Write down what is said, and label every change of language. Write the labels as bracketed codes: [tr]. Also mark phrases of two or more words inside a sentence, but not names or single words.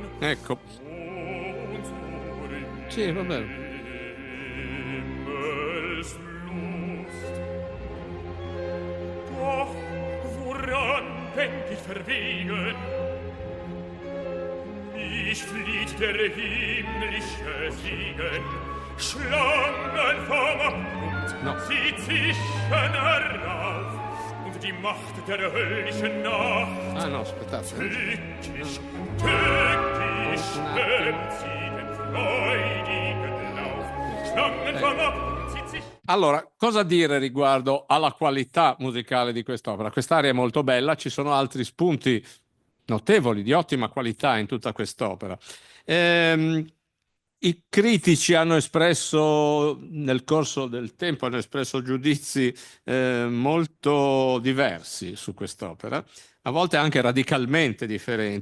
[it] ecco. Sì, va bene. [de] Doch, woran denk ich verwegen? Mich flieht der himmlische Segen. Schlangen vom Mund, sie zischen herauf, und die Macht der höllischen Nacht. [it] Ah no, aspettate. [de] Tückisch, tückisch, schwimmt sie den freudigen Lauf. Schlangen vom Mund, sie zischen. [it] Allora, cosa dire riguardo alla qualità musicale di quest'opera? Quest'aria è molto bella, ci sono altri spunti notevoli, di ottima qualità in tutta quest'opera. I critici hanno espresso, nel corso del tempo, hanno espresso giudizi molto diversi su quest'opera, a volte anche radicalmente differenti.